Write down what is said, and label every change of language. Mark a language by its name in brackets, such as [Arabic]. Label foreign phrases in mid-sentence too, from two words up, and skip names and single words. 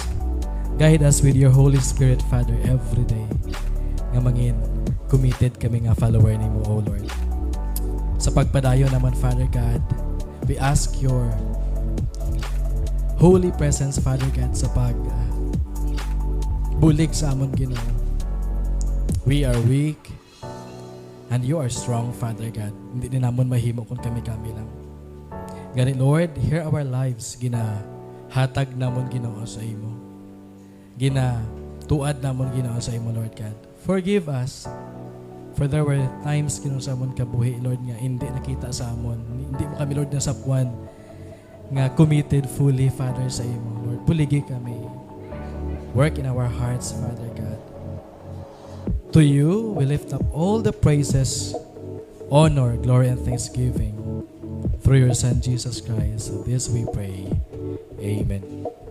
[English] Guide us with Your Holy Spirit, Father, every day. [Hiligaynon] Nga mangin committed kami nga follower ni mo, O Lord. Sa pagpadayo naman, [English] Father God, we ask Your holy presence, Father God, [Hiligaynon] sa bulig sa amon, Ginoo. [English] We are weak and You are strong, Father God. [Hiligaynon] Hindi din namon mahimo kung kami-kami lang. Ganit, [English] Lord, hear our lives. [Hiligaynon] Hatag namon, Ginoo, sa imo. Tuad namon, Ginoo, sa imo, Lord God. [English] Forgive us. For there were times, [Hiligaynon] Ginoo, sa amon kabuhi, Lord, nga hindi nakita sa amon. Hindi mo kami, Lord, nasapwan nga [English] committed fully, [Hiligaynon] Father, sa imo. Lord, puligi kami. [English] Work in our hearts, Father God. To You, we lift up all the praises, honor, glory, and thanksgiving through Your Son, Jesus Christ. This we pray. Amen.